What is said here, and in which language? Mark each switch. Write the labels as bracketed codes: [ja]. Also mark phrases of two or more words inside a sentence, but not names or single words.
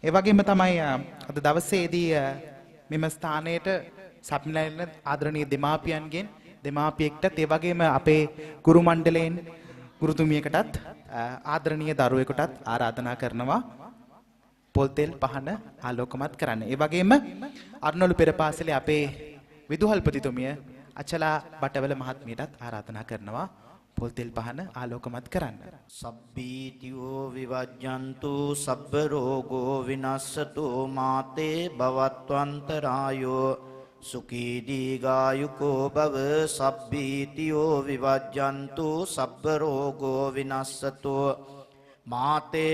[si] ඒ වගේම තමයි අද දවසේදී මෙම ස්ථානයට සම්මිලන ආදරණීය දෙමාපියන්ගෙන් දෙමාපියෙක්ටත් ඒ වගේම අපේ ගුරු මණ්ඩලයෙන් ගුරුතුමියකටත් ආදරණීය දරුවෙකුටත් ආරාධනා කරනවා පොල් තෙල් පහන ආලෝකමත් කරන්න. ඒ වගේම අරුණළු පෙර පාසලේ අපේ විදුහල්පතිතුමිය අචලා බටවල මහත්මියටත් ආරාධනා කරනවා පොල් තෙල් පහන ආලෝකමත් කරන්න. [pi] සබ්බීතියෝ විවජ්ජන්තු සබ්බ රෝගෝ විනස්සතු මාතේ භවත්වන්තරායෝ සුඛී දීඝායුකෝ භව සබ්බීතියෝ විවජ්ජන්තු සබ්බ රෝගෝ විනස්සතු මාතේ